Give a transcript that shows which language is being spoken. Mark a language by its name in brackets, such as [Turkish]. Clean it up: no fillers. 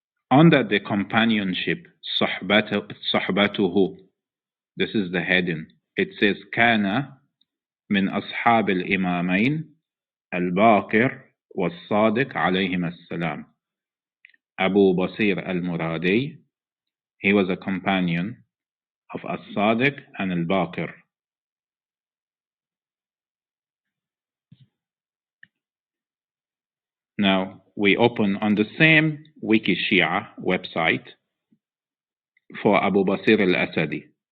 [English] under the companionship, صحبته, this is the heading. It says, [Arabic] كان من أصحاب الإمامين الباقر والصادق عليهما السلام. [English] Abu Basir al-Muradi, he was a companion of As-Sadiq and Al-Baqir. Now, we open on the same Wiki Shia website for Abu Basir al-Asadi.